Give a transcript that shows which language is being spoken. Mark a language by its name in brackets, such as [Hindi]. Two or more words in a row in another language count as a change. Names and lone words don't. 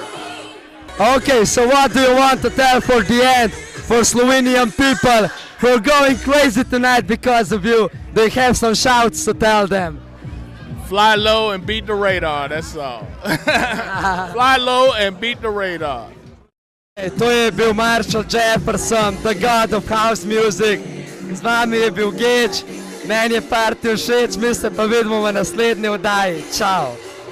[English] Okay, so what do you want to tell for the end for Slovenian people who are going crazy tonight because of you? They have some shouts to tell them. Fly low and beat the radar, that's all. Fly low and beat the radar. [Slovenian] To je bil [English] Marshall Jefferson, the god of house music. [Slovenian] Z vami je bil Geč, meni je party všeč, mi se pa vidimo v naslednji oddaji. Čau!